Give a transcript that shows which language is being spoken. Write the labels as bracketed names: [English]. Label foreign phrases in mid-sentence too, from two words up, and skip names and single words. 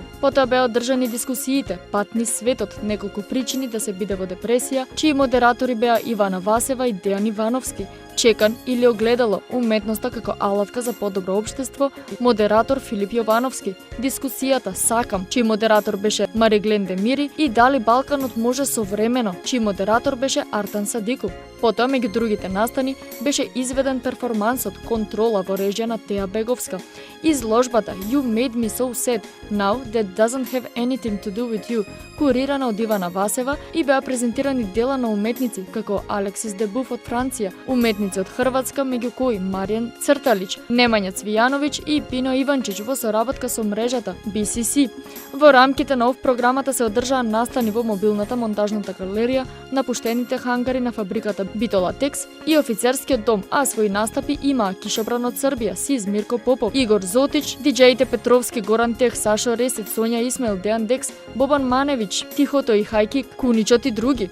[Macedonian] Потоа беа одржани дискусиите Пат низ светот, неколку причини да се биде во депресија, чии модератори беа Ивана Васева и Дејан Ивановски, Чекан или огледало, уметноста како алатка за подобро општество, модератор Филип Јовановски, дискусијата Сакам, чиј модератор беше Мариглен Демири и Дали Балканот може современо, чиј модератор беше Артан Садиков. Потоа, меѓу другите настани, беше изведен перформансот Контрола во режија на Теа Беговска, изложбата You Made Me So Sad, Now That Doesn't Have Anything to Do With You, курирана од Ивана Васева, и беа презентирани дела на уметници како Алексис Дебуф од Франција, уметници од Хрватска, меѓу кои Маријан Црталич, Немања Цвијановиќ и Пино Иванчич во соработка со мрежата BCC. Во рамките на ов програмата се одржаа настани во мобилната монтажната галерија, напуштените хангари на фабриката Битола Текс и офицерскиот дом, а свои настапи имаа Кишобран од Србија, Сиз Мирко Попов, Игор Зотич, диџеите Петровски, Горан Тех, Сашо Ресит, Сонја Исмаил, Дејан Декс, Бобан Маневич, Тихото и Хајки Куничот и други.